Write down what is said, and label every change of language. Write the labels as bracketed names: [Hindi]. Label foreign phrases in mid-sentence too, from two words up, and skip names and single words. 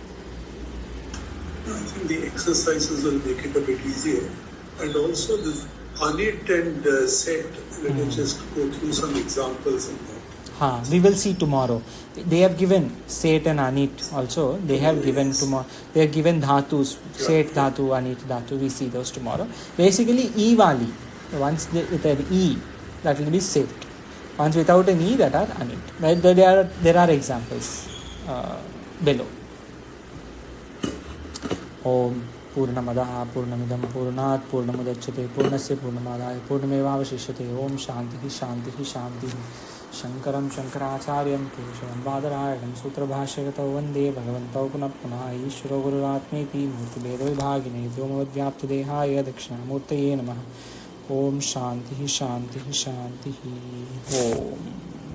[English] I think the exercises will make it a bit easier. And also this, Anit and Set, let me just go through some examples in that. We will see tomorrow. They have given Set and Anit also. They have given tomorrow. They have given dhatus, [Sanskrit] Set dhatu, Anit dhatu. [English] We see those tomorrow. Basically, E wali. Once with an E, that will be Set. Once without an E, that are Anit. There are examples below. [Sanskrit] Om Purnamadaha Purnamidam Purnat Purnamudachyate Purnasya Purnamadaya Purnamevavashishyate Om Shantihi Shantihi Shantihi Shankaram Shankaracharyam Keshavam Badarayanam Sutrabhashyagato Vande Bhagavantau Punah Punah Ishvaro Gururatmeti Murtibhedo Vibhagine Vyomavadvyaptadehaya Dakshinamurtaye Namaha Om Shantihi Shantihi Shantihi Om